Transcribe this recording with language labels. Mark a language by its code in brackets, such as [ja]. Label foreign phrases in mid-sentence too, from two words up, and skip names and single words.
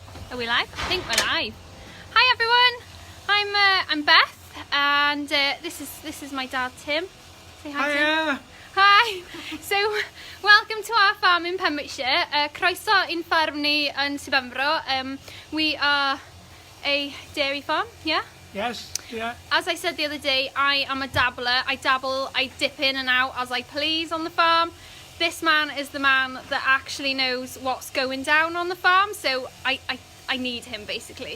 [en] Are we live? I think we're live. Hi everyone, I'm Beth, and this is my dad Tim. Say hi, Tim. Hi. So welcome to our farm in Pembrokeshire. [cy] Croeso i'n ffarm ni yn Pembrokeshire. [en] We are a dairy farm, yeah? Yes, yeah. As I said the other day, I am a dabbler. I dabble, I dip in and out as I please on the farm. This man is the man that actually knows what's going down on the farm, so I need him basically.